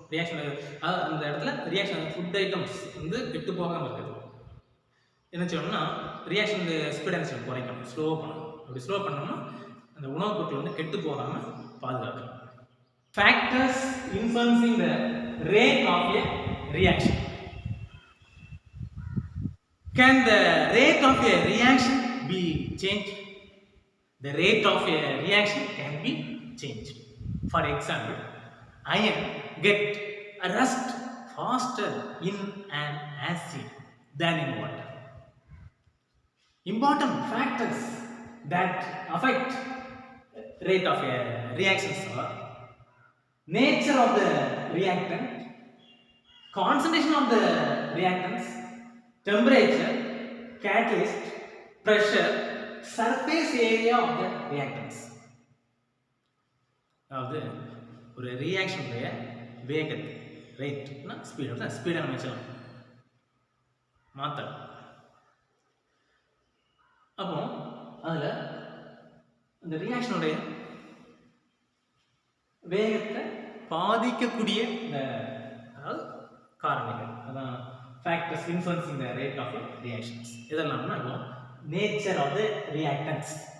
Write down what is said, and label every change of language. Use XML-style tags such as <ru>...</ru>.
<ta>Reaction அந்த இடத்துல reaction food items வந்து கெட்டு போகாமல் இருக்குது என்ன செய்யணும்னா ரியாக்ஷன் ஸ்பீடை என்ன செய்யணும் குறைக்கணும், ஸ்லோ பண்ணணும். அப்படி ஸ்லோ பண்ணோம்னா அந்த உணவுப் பொருட்கள் வந்து கெட்டு போகாமல் பாதுகாக்கணும்.</ta> <en>Factors influencing the rate of a reaction. Can the rate of a reaction be changed? The rate of a reaction can be changed. For example, iron get rust faster in an acid than in water. Important factors that affect rate of a reactions are nature of the reactant, concentration of the reactants, temperature, catalyst, pressure, surface area of the reactants.</en> <ta>அதாவது ஒரு ரியாக்ஷனுடைய வேகத்தை ரேட்னா ஸ்பீடை நம்ம வச்சலாம் மாற்றலாம். அப்போ அதில் அந்த ரியாக்ஷனுடைய வேகத்தை பாதிக்கக்கூடிய இந்த அதாவது காரணிகள் அதான்</ta> <en>factors influencing the rate of reactions</en> <ta>இதெல்லாம்னா இப்போ</ta> <en>Nature of the reactants.</en>